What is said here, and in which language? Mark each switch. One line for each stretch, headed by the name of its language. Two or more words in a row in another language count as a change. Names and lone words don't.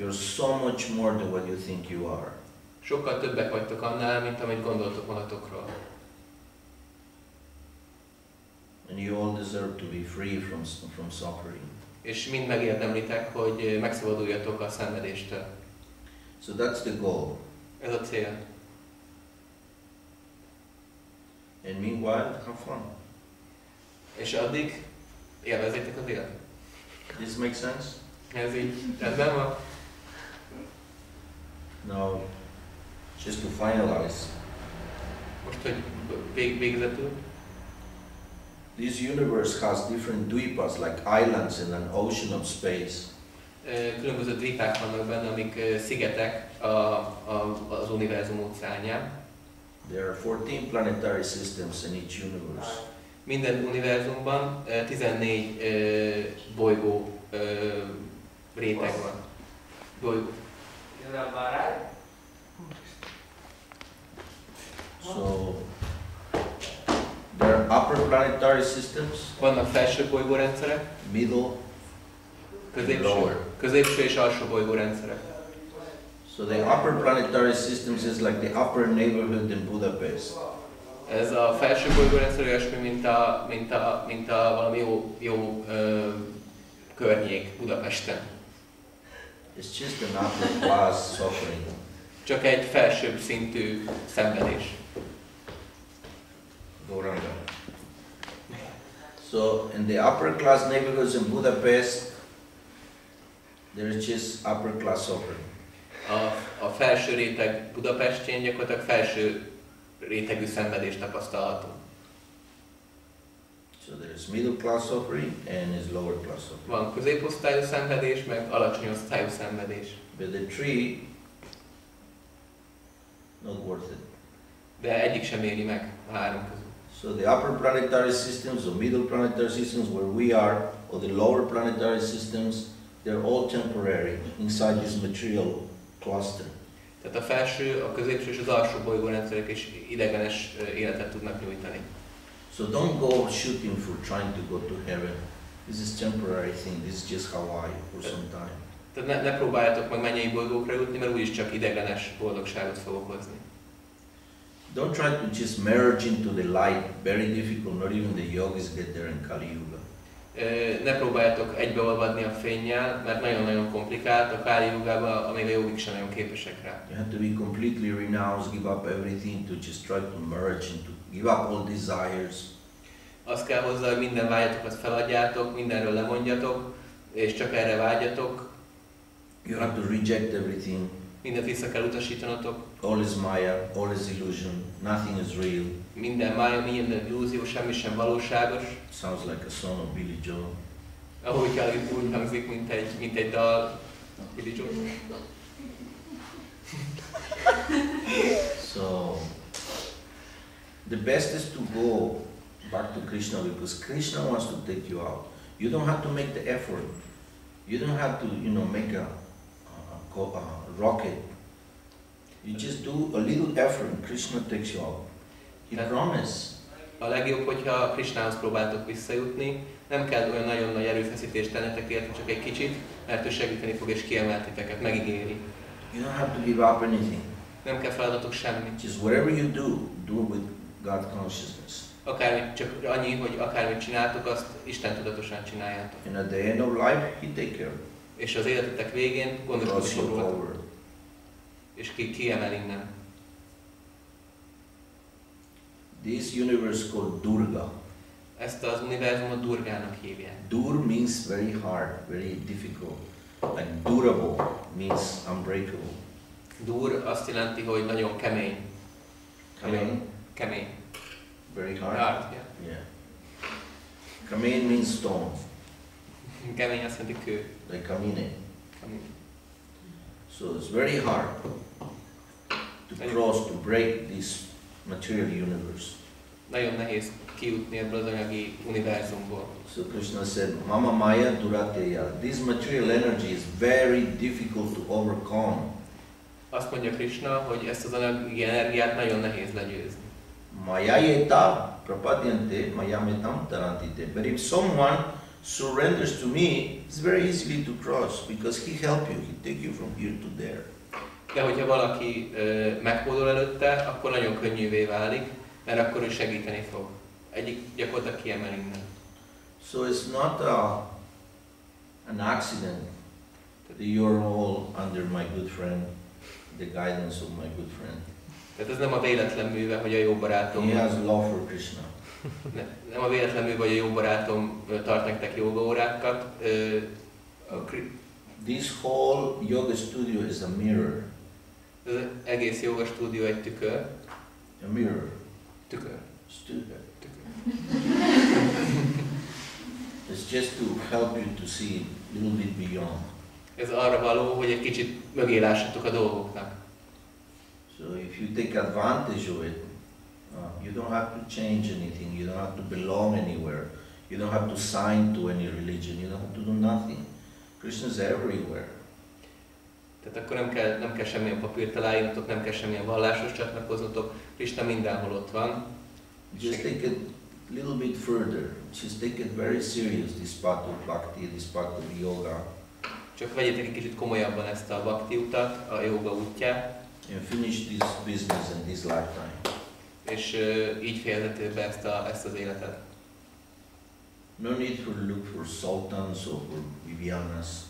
English: You're so much more than what you think you are.
Hungarian: Sokkal többek vagytok annál, mint amit gondoltok magatokról.
English: And you all deserve to be free from suffering.
Hungarian: És mind megérdemlitek, hogy megszabaduljatok a szenvedéstől.
English: So that's the goal.
Hungarian: Ez a cél.
English: And meanwhile, have fun.
Hungarian: És addig élvezzétek az életet.
English: This makes sense?
Hungarian: Ez így rendben van?
English: Now, just to finalize.
Hungarian: Most, hogy végzetül.
English: This universe has different dvipas, like islands in an ocean of space.
Hungarian: Különböző dvipák vannak benne, amik szigetek az univerzum óceánján.
English: There are 14 planetary systems in each universe.
Hungarian: Minden univerzumban 14 bolygó réteg van. Bolygó.
English: So, there are upper planetary systems,
Hungarian: Vannak felső bolygórendszerek,
English: middle,
Hungarian: középső és alsó bolygórendszerek.
English: So the upper planetary systems is like the upper neighborhood in Budapest.
Hungarian: Ez a felső bolygórendszer olyasmi, mint a valami jó környék Budapesten.
English: It's just an upper class suffering.
Hungarian: Csak egy felsőbb szintű szenvedés. Goranga.
English: So in the upper class neighborhoods in Budapest, there is just upper class suffering.
Hungarian: A felső réteg Budapestjén gyakorlatilag felső rétegű szenvedést tapasztalható.
English: So there is middle class suffering and is lower class suffering.
Hungarian: Van középosztályú szenvedés, meg alacsony osztályú szenvedés.
English: But the three, not worth it.
Hungarian: De egyik sem éri meg a három közül.
English: So the upper planetary systems, or middle planetary systems where we are, or the lower planetary systems, they're all temporary inside this material cluster.
Hungarian: Tehát a felső, a középső és az alsó bolygórendszerek is idegenes életet tudnak nyújtani.
English: So don't go shooting for trying to go to heaven. This is temporary thing. This is just Hawaii for some time.
Hungarian: Tehát ne próbáljátok meg mennyei bolygókra jutni, mert úgyis csak idegenes boldogságot fog okozni.
English: Don't try to just merge into the light. Very difficult. Not even the yogis get there in Kali Yuga.
Hungarian: Ne próbáljátok egybeolvadni a fénnyel, mert nagyon-nagyon komplikált. A Kali Yugában, amíg a jogik sem nagyon képesek rá.
English: You have to be completely renounced, give up everything to just try to merge into, give up all desires.
Hungarian: Azt kell hozzá, hogy minden vágyatokat feladjátok, mindenről lemondjatok, és csak erre vágyatok.
English: You have to reject everything.
Hungarian: mindent vissza kell utasítanotok.
English: All is Maya, all is illusion, nothing is real.
Hungarian: Minden mája, minden illúzió, semmi sem valóságos.
English: Sounds like a song of Billy Joel.
Hungarian: Ahogy úgy hangzik, mint egy dal. Billy Joel.
English: So, the best is to go back to Krishna because Krishna wants to take you out. You don't have to make the effort. You don't have to, make a rocket. You just do a little effort and Krishna takes you out. He promised.
Hungarian: A legjobb, hogyha Krishnához próbáltok visszajutni, nem kell olyan nagyon nagy erőfeszítést tennetek érte, csak egy kicsit, mert ő segíteni fog és kiemel titeket, megígéri.
English: You don't have to give up anything.
Hungarian: Nem kell feladatok semmit.
English: Just whatever you do with God consciousness.
Hungarian: Akármit, csak annyi, hogy akármit csináltok, azt Isten tudatosan csináljátok.
English: And at the end of life, He take care.
Hungarian: És az életetek végén gondoskodni fog róla. És kiemel innen.
English: This universe called Durga.
Hungarian: Ezt az univerzumot Durgának hívják.
English: Dur means very hard, very difficult. Like durable means unbreakable.
Hungarian: Dur azt jelenti, hogy nagyon kemény. Kemény.
English: Very hard? Hard, yeah. Kamein means stone.
Hungarian: Kemény azt jelenti kő.
English: Like kamine. So it's very hard to cross, to break this material universe.
Hungarian: Nagyon nehéz kijutni ebből az anyagi univerzumból.
English: So Krishna said,
Sanskrit: मम माया दुरत्यया.
English: This material energy is very difficult to overcome.
Hungarian: Azt mondja Krishna, hogy ezt az anyagi energiát nagyon nehéz legyőzni.
Sanskrit: मामेव ये प्रपद्यन्ते मायामेतां तरन्ति ते.
English: But if someone surrenders to me, it's very easily to cross because he help you, he take you from here to there.
Hungarian: De hogyha valaki meghódol előtte, akkor nagyon könnyűvé válik, mert akkor ő segíteni fog. Egyik gyakorlatilag kiemel innen.
English: So it's not an accident that you're all under my good friend, the guidance of my good friend.
Hungarian: Tehát ez nem a véletlen műve, hogy a jó barátom...
English: He has love for Krishna.
Hungarian: Nem a véletlen műve, hogy a jó barátom tart nektek jogaórákat.
English: This whole yoga studio is a mirror.
Hungarian: Ez az egész yoga stúdió egy tükör.
English: A mirror.
Hungarian: Tükör. Tükör.
English: It's just to help you to see a little bit beyond.
Hungarian: Ez arra való, hogy egy kicsit mögé lássatok a dolgoknak.
English: So if you take advantage of it, you don't have to change anything, you don't have to belong anywhere, you don't have to sign to any religion, you don't have to do nothing. Krishna is everywhere.
Hungarian: Tehát akkor nem kell semmilyen papírt aláírnotok, nem kell semmilyen valláshoz csatlakoznotok, Krishna mindenhol ott van.
English: Just take it a little bit further, just take it very serious, this part of bhakti, this part of yoga.
Hungarian: Csak vegyétek egy kicsit komolyabban ezt a bhakti utat, a yoga útját.
English: And finish this business in this lifetime.
Hungarian: És így fejezeted be ezt az életet.
English: No need to look for sultans or for Vivianas.